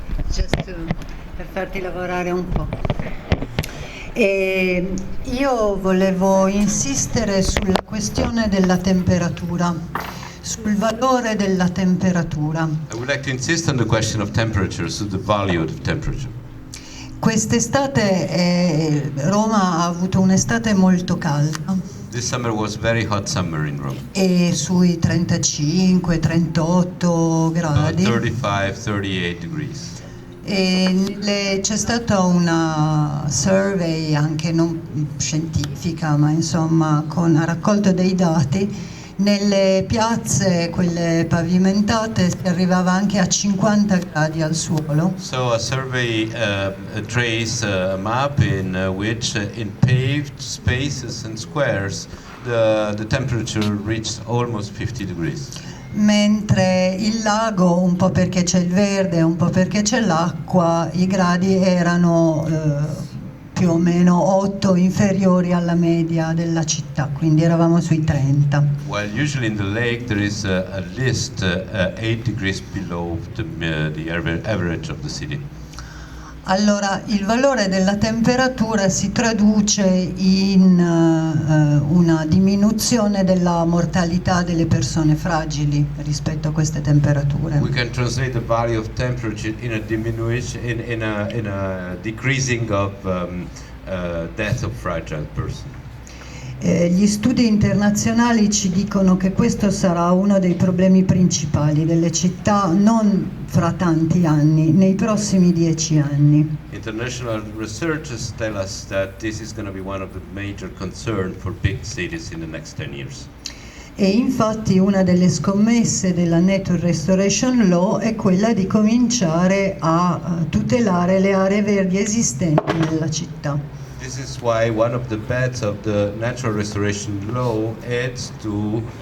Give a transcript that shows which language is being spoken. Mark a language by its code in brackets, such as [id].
[en] Just [it] per farti lavorare un po'. Io volevo insistere sulla questione della temperatura, sul valore della temperatura. [en] I would like to insist on the question of temperature, so the value of temperature. [it] Quest'estate Roma ha avuto un'estate molto calda. [en] This summer was very hot summer in Rome. [it] E sui 35-38 gradi. [en] 35-38 degrees. [it] E c'è stata una survey anche non scientifica, ma insomma ha raccolto dei dati. Nelle piazze, quelle pavimentate, si arrivava anche a 50 gradi al suolo. [en] So a survey traced a map in which in paved spaces and squares the temperature reached almost 50 degrees. [it] Mentre il lago, un po' perché c'è il verde, un po' perché c'è l'acqua, i gradi erano più o meno 8 inferiori alla media della città, quindi eravamo sui 30. [en] While usually in the lake there is at least 8 degrees below the average of the city. [it] Allora, il valore della temperatura si traduce in una diminuzione della mortalità delle persone fragili rispetto a queste temperature. [en] We can translate the value of temperature in a diminution, in a decreasing of death of fragile person. [it] Gli studi internazionali ci dicono che questo sarà uno dei problemi principali delle città non fra tanti anni, nei prossimi 10 anni. [en] International researchers tell us that this is going to be one of the major concerns for big cities in the next 10 years. [it] E infatti una delle scommesse della Nature Restoration Law è quella di cominciare a tutelare le aree verdi esistenti nella città. [en] This is why one of the bets of the natural restoration law is to